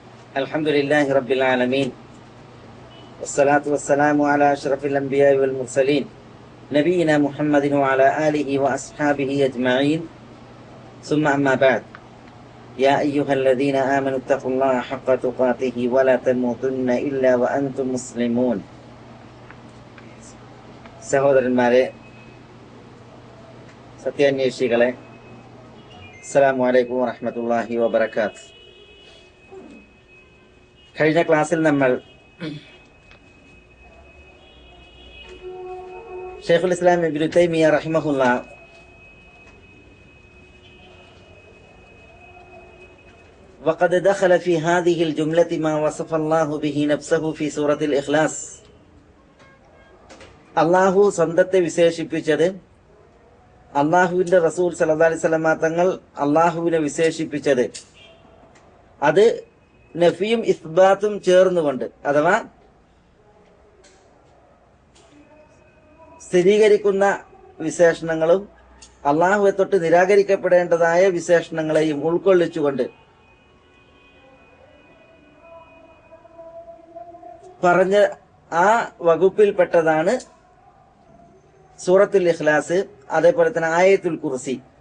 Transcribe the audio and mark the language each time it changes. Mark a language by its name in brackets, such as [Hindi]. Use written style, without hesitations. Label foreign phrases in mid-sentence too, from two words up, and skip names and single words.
[Arabic] الحمد لله رب العالمين والصلاة والسلام على أشرف الأنبياء والمرسلين نبينا محمد وعلى آله وأصحابه أجمعين ثم أما بعد يا أيها الذين آمنوا اتقوا الله حق تقاته ولا تموتن إلا وأنتم مسلمون [Malayalam] സഹോദരന്മാരെ, സത്യാന്വേഷികളെ, [Arabic] السلام عليكم ورحمة الله وبركاته. [Malayalam] കഴിഞ്ഞ ക്ലാസ്സിൽ നമ്മൾ ഷൈഖുൽ ഇസ്ലാം ഇബ്നു തൈമിയ്യ റഹിമഹുല്ലാ [Arabic] وقد دخل في هذه الجملة ما وصف الله به نفسه في سورة الإخلاص. [Malayalam] അള്ളാഹു സ്വന്തത്തെ വിശേഷിപ്പിച്ചത്, അള്ളാഹുവിന്റെ റസൂൽ [Arabic] صلى الله عليه وسلم [Malayalam] തങ്ങൾ അള്ളാഹുവിനെ വിശേഷിപ്പിച്ചത്, അത് നഫിയും ഇസ്ബാത്തും ചേർന്നുകൊണ്ട്, അഥവാ സ്ഥിരീകരിക്കുന്ന വിശേഷണങ്ങളും അള്ളാഹുവെ തൊട്ട് നിരാകരിക്കപ്പെടേണ്ടതായ വിശേഷണങ്ങളെയും ഉൾക്കൊള്ളിച്ചുകൊണ്ട് പറഞ്ഞ ആ വകുപ്പിൽപ്പെട്ടതാണ് സൂറത്തുൽ ഇഖ്ലാസ്, അതേപോലെ തന്നെ ആയത്തുൽ കുർസി.